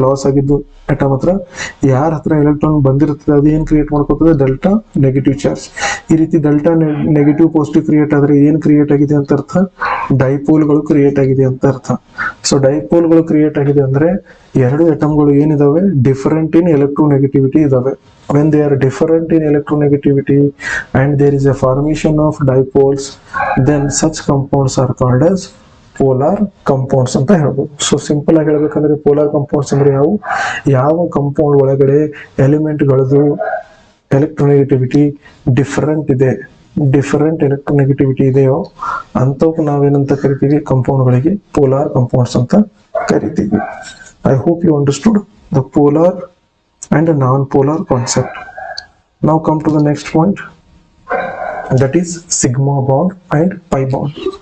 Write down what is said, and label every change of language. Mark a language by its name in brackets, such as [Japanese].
[Kannada] Loss ಆಗಿದ್ದು atom ಹತ್ರ ಯಾರ ಹತ್ರ ಎಲೆಕ್ಟ್ರಾನ್ ಬಂದಿರ್ತದೆ ಅದು ಏನ್ ಕ್ರಿಯೇಟ್ ಮಾಡ್ಕೊತದೆ? Delta negative charge. ಈ ರೀತಿ ಡೆಲ್ಟಾ ನೆಗೆಟಿವ್ ಪಾಸಿಟಿವ್ ಕ್ರಿಯೇಟ್ ಆದ್ರೆ ಏನ್ ಕ್ರಿಯೇಟ್ ಆಗಿದೆ ಅಂತ ಅರ್ಥ? ಡೈಪೋಲ್ಗಳು ಕ್ರಿಯೇಟ್ ಆಗಿದೆ ಅಂತ ಅರ್ಥ. ಸೊ ಡೈಪೋಲ್ಗಳು ಕ್ರಿಯೇಟ್ ಆಗಿದೆ ಅಂದ್ರೆ ಎರಡು ಅಟಮ್ಗಳು ಏನಿದಾವೆ? [English] Different in electronegativity ಇದಾವೆ. when they are different in electronegativity and there is a formation of dipoles, then such compounds are called as polar compounds [Kannada] ಅಂತ ಹೇಳ್ಬೋದು. ಸೊ ಸಿಂಪಲ್ ಆಗಿ ಹೇಳ್ಬೇಕಂದ್ರೆ ಪೋಲಾರ್ ಕಂಪೌಂಡ್ಸ್ ಅಂದ್ರೆ ಯಾವ ಕಂಪೌಂಡ್ ಒಳಗಡೆ ಎಲಿಮೆಂಟ್ಗಳದ್ದು ಎಲೆಕ್ಟ್ರೋನೆಗೆಟಿವಿಟಿ ಡಿಫರೆಂಟ್ ಎಲೆಕ್ಟ್ರೋನೆಗೆಟಿವಿಟಿ ಇದೆಯೋ ಅಂತವಕ್ಕೆ ನಾವೇನಂತ ಕರಿತೀವಿ? ಕಂಪೌಂಡ್ಗಳಿಗೆ ಪೋಲಾರ್ ಕಂಪೌಂಡ್ಸ್ ಅಂತ ಕರಿತೀವಿ. [English] I hope you understood the polar and a non-polar concept. Now come to the next point, that is sigma bond and pi bond.